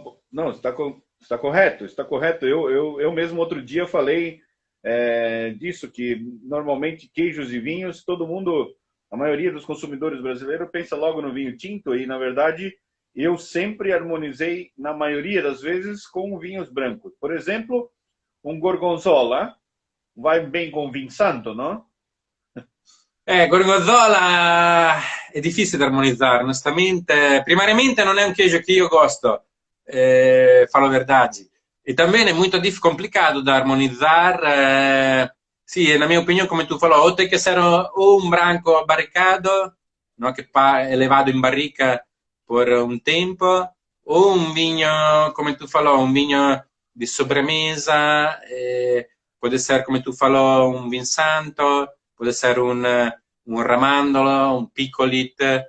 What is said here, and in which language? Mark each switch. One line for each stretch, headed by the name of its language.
Portuguese: Não, está correto, está correto. Eu mesmo outro dia falei disso, que normalmente queijos e vinhos, todo mundo, a maioria dos consumidores brasileiros pensa logo no vinho tinto e, na verdade, eu sempre harmonizei, na maioria das vezes, com vinhos brancos. Por exemplo, um gorgonzola vai bem com vinho santo, não?
Italian: Gorgonzola è difficile da armonizzare, onestamente. Primariamente non è un queijo che io gosto,
Portuguese: falo verdade. E também é muito complicado de harmonizar. Sì, na minha opinião, como tu falou, ou tem que ser ou um branco barricado, no? Che è levato in barrica por un tempo, ou um vinho, come tu falou, um vinho di sobremesa, pode ser, come tu falou, un vin santo, pode ser un ramandolo, un piccolit.